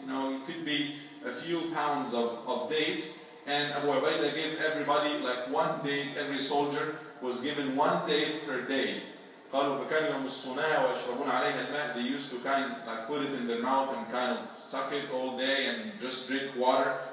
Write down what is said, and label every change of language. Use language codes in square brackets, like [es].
[en] It could be a few pounds of dates. And Abu Ubaidah gave everybody like 1 day, every soldier was given 1 day per day. [ar] قالوا فكانوا يمصونها ويشربون عليها الماء. [en] They used to put it in their mouth and kind of suck it all day and just drink water.